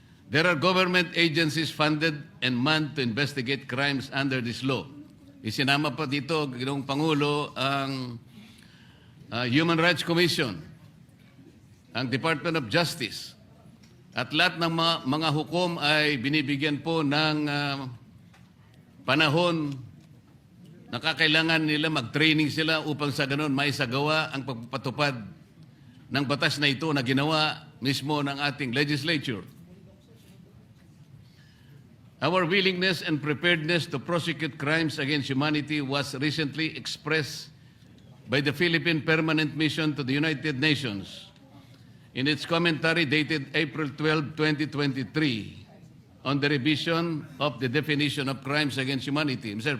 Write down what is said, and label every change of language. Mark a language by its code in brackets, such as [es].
[en] There are government agencies funded and manned to investigate crimes under this law. [tl] Isinama pa dito, Ginoong Pangulo, ang Human Rights Commission, ang Department of Justice, at lahat ng mga hukom ay binibigyan po ng panahon na kakailangan nila mag-training sila upang sa ganun maisagawa ang pagpapatupad ng batas na ito na ginawa mismo ng ating legislature. [en] Our willingness and preparedness to prosecute crimes against humanity was recently expressed by the Philippine Permanent Mission to the United Nations in its commentary dated April 12, 2023 on the revision of the definition of crimes against humanity. Mr.